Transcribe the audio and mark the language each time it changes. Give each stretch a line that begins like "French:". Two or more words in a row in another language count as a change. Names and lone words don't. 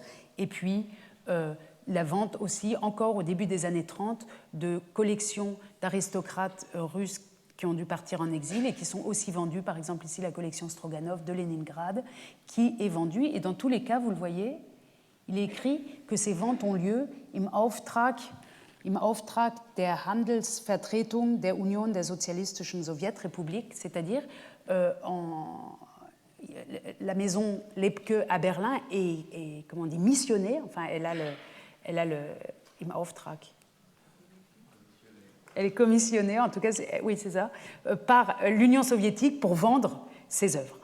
French: Et puis, la vente aussi, encore au début des années 30, de collections d'aristocrates russes qui ont dû partir en exil et qui sont aussi vendus. Par exemple, ici, la collection Stroganov de Leningrad, qui est vendue. Et dans tous les cas, vous le voyez, il est écrit que ces ventes ont lieu
German: im Auftrag der Handelsvertretung der Union der Sozialistischen Sowjetrepublik,
French: c'est-à-dire la maison Lepke à Berlin est comment on dit, missionnée, enfin elle a le
German: im Auftrag.
French: Elle est commissionnée, en tout cas, oui c'est ça, par l'Union soviétique pour vendre ses œuvres.